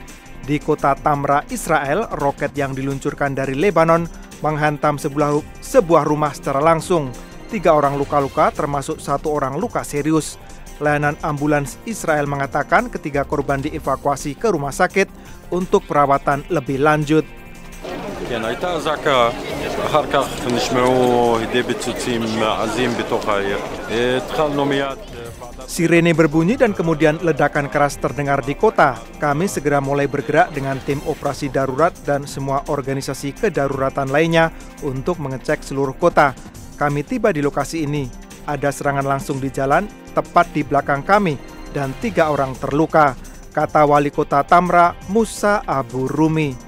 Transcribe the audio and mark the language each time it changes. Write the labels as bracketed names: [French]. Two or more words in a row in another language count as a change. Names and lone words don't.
[Indonesian] Di kota Tamra, Israel, roket yang diluncurkan dari Lebanon menghantam sebuah rumah secara langsung. 3 orang luka-luka termasuk 1 orang luka serius. Layanan ambulans Israel mengatakan ketiga korban dievakuasi ke rumah sakit untuk perawatan lebih lanjut. [Hebrew] הייתה אזעקה, אחר כך נשמעו הדי פיצוצים עזים בתוך העיר. התחלנו מיד. [Indonesian] Sirene berbunyi dan kemudian ledakan keras terdengar di kota. Kami segera mulai bergerak dengan tim operasi darurat dan semua organisasi kedaruratan lainnya untuk mengecek seluruh kota. Kami tiba di lokasi ini. Ada serangan langsung di jalan tepat di belakang kami dan 3 orang terluka, kata wali kota Tamra, Musa Abu Rumi.